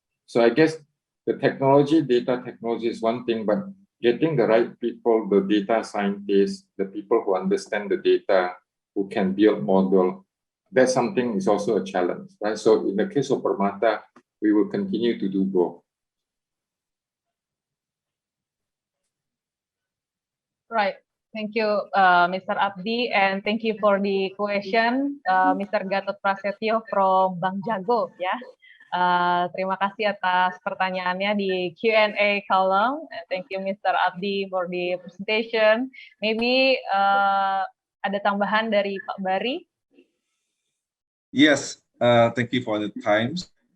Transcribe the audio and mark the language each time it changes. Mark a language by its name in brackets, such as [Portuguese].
[English] So I guess the data technology is one thing, but getting the right people, the data scientists, the people who understand the data, who can build model, that's something is also a challenge, right? So in the case of Permata, we will continue to do both. Right. Thank you, Mr. Abdi, and thank you for the question, Mr. Gatot Prasetyo from Bank Jago, ya. [Indonesian] Terima kasih atas pertanyaannya di Q&A column. [English] Thank you, Mr. Abdi, for the presentation. [Indonesian] Maybe ada tambahan dari Pak Bari? [English] Yes, thank you for the times.